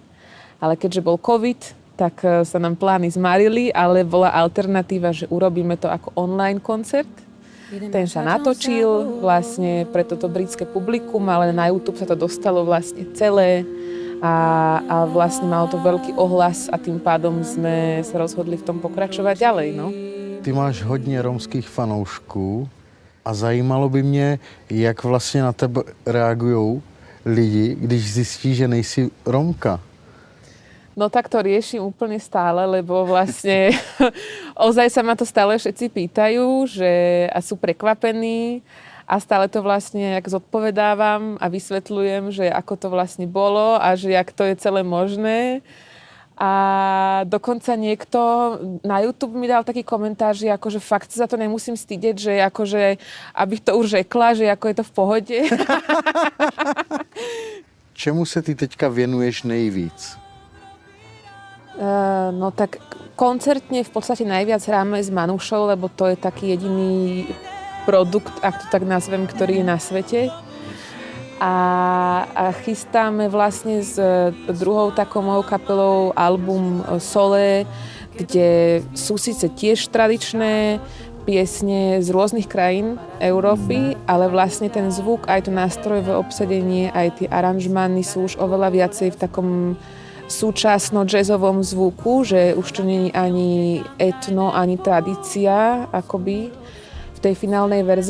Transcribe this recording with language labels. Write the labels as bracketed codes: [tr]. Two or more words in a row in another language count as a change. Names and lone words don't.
[sk] Ale keďže bol COVID, tak sa nám plány zmarili, ale bola alternatíva, že urobíme to ako online koncert. Ten sa natočil vlastne pre toto britské publikum, ale na YouTube sa to dostalo vlastne celé a vlastne malo to veľký ohlas a tým pádom sme sa rozhodli v tom pokračovať ďalej. No. [cs] Ty máš hodně romských fanoušků a zajímalo by mě, jak vlastně na tebe reagují lidi, když zjistí, že nejsi Romka. [sk] No tak to riešim úplne stále, lebo vlastne ozaj sa ma to stále všetci pýtajú, že a sú prekvapení a stále to vlastne jak zodpovedávam a vysvetľujem, že ako to vlastne bolo a že jak to je celé možné. A dokonca niekto na YouTube mi dal taký komentár, že akože fakt sa za to nemusím stydeť, že akože, [cs] abych to už řekla, [sk] že ako je to v pohode. [cs] Čemu se ty teďka věnuješ nejvíc? [sk] No tak koncertne v podstate najviac hráme s Manušou, lebo to je taký jediný produkt, ak to tak nazvem, ktorý je na svete. A chystáme vlastne s druhou takou mojou kapelou album Sole, kde sú síce tiež tradičné piesne z rôznych krajín Európy, ale vlastne ten zvuk, aj to nástrojové obsadenie, aj tie aranžmány sú už oveľa viacej v takom súčasno jazzovom zvuku, že už to nie je ani etno, ani tradícia, akoby v tej finálnej verzii.